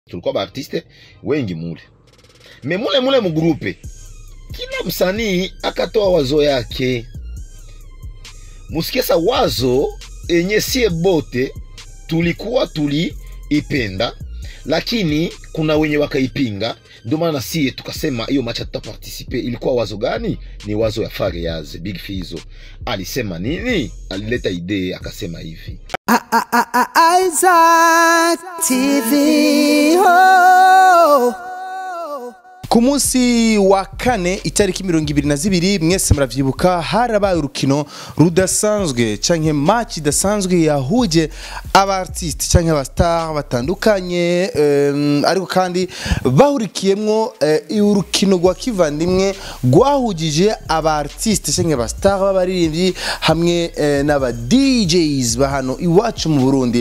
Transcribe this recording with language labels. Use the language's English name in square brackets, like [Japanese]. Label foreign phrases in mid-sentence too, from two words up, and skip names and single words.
[Swahili] tulikuwa ba artiste wengi mule. Me mule mu groupe kila msanii akatoa wazo yake. Musikiesa wazo enye sie bote tulikuwa tuliipenda, lakini kuna wenye wakaipinga. Ndio maana sie tukasema hiyo match tutaparticipe. Ilikuwa wazo gani? Ni wazo ya Fariaz Big Fizzo. Alisema nini? Alileta idea akasema hivi. Isaac TV ho. [Rundi] Ku munsi wa kane itariki 22 mwese muravyibuka harabaye urukino rudasanzwe canke match idasanzwe yahuje aba artiste canke aba star batandukanye, ariko kandi bahurikiyemwo urukino rwa kivandimwe rwahujije aba artiste canke aba star b'abaririmbyi hamwe n'aba DJs bahano iwacu mu Burundi.